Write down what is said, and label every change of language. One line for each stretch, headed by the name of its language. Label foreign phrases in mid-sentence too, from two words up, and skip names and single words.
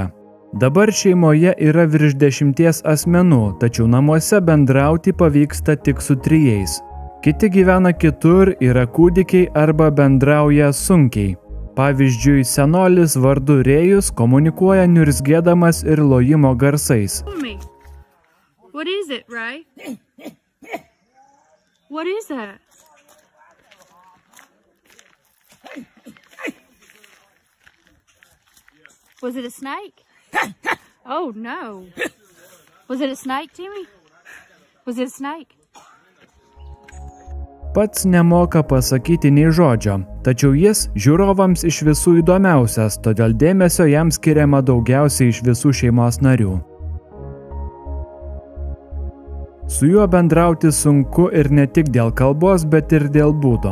Lithuanian: Dabar šeimoje yra virš 10 asmenų, tačiau namuose bendrauti pavyksta tik su 3. Kiti gyvena kitur, yra kūdikiai arba bendrauja sunkiai. Pavyzdžiui, senolis vardu Rėjus komunikuoja niurzgėdamas ir lojimo garsais.
English: What is it, Ray? What is that? Was it a snake? Oh no. Was it a snake, Timmy? Was it a snake?
Lithuanian: Pats nemoka pasakyti nei žodžio, tačiau jis žiūrovams iš visų įdomiausias, todėl dėmesio jam skiriama daugiausiai iš visų šeimos narių. Su juo bendrauti sunku ir ne tik dėl kalbos, bet ir dėl būdo.